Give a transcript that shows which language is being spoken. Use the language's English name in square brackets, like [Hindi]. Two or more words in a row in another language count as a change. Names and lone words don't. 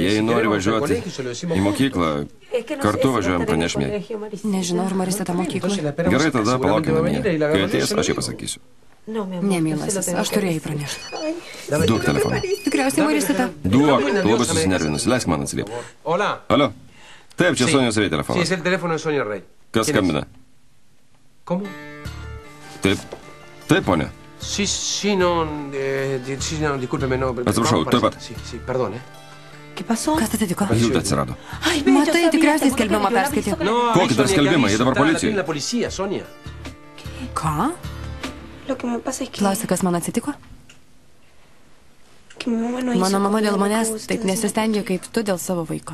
[Lithuanian] Jei nori važiuoti į mokyklą, kartu važiuojam pranešmė. Nežinau, ar Marisita mokykloje. Gerai, tada palaukime namie. Kai ateis, aš jai pasakysiu. Ne, mielasis, aš turėjau pranešti. Duok telefoną. Tikriausiai Marisita. Duok, tu labai susinervinus. Leisk man atsiliepti. Alio. Taip, čia Sonios Rei telefonas. [Spanish] Sí, es el teléfono de Sonia Rey. [Lithuanian] Kas skambina? [Spanish] ¿Cómo? [Lithuanian] Taip, ponia. [Spanish] Sí, discúlpeme, no. [Lithuanian] Atsiprašau, tuoj pat. [Spanish] Sí, perdón, [Lithuanian] Kas atitiko? Jūta atsirado. Matai, tikriausiai skelbimą perskaitė. Kokį dar skelbimą? Jie dabar policijai. Ką? Klausi, kas man atsitiko? Mano mama dėl manęs taip nesistengė kaip tu dėl savo vaiko.